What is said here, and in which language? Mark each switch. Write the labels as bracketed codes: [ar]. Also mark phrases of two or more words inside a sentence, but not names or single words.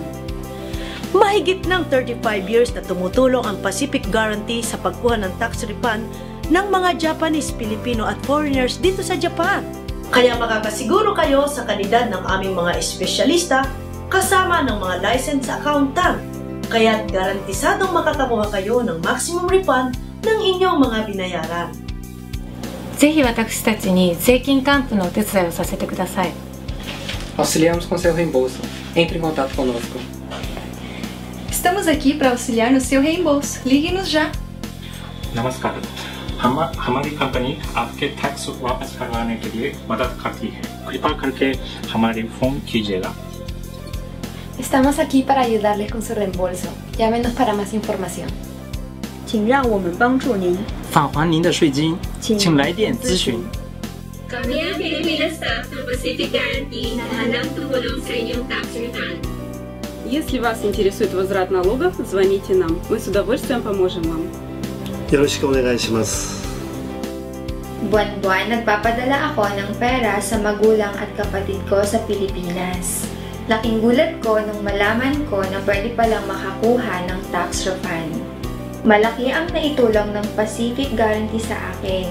[tl] Mahigit ng 35 years na tumutulong ang Pacific Guarantee sa pagkuha ng [en] tax refund [tl] ng mga Japanese, Pilipino at foreigners dito sa Japan. Kaya makakasiguro kayo sa kalidad ng aming mga espesyalista kasama ng mga [en] licensed accountant. [tl] Kaya't garantisadong makakakuha kayo ng [en] maximum refund [tl] ng inyong mga binayaran. [ja] ぜひ私たちに税金還付のお手伝いをさせてください。 [pt] Auxiliamos com seu reembolso. Entre em contato conosco. Estamos aqui para auxiliar no seu reembolso. Ligue-nos já. [hi] नमस्कार, हमारी कंपनी आपके टैक्स वापस करवाने के लिए मदद करती है। कृपया करके हमारे फोन कीजिएगा। [es] Estamos aquí para ayudarles con su reembolso. Llámenos para más información. [zh] 请让我们帮助您。返还您的税金，请来电咨询。 [tl] Kami ang Pilipinas staff ng Pacific Guarantee na handang tumulong sa inyong [en] tax refund. [ru] Если вас интересует возврат налогов, звоните нам. Мы с удовольствием поможем вам. [ja] よろしくお願いします。 [tl] Buwan-buwan nagpapadala ako ng pera sa magulang at kapatid ko sa Pilipinas. Laking gulat ko nung malaman ko na pwede palang makakuha ng [en] tax refund. [tl] Malaki ang naitulong ng Pacific Guarantee sa akin.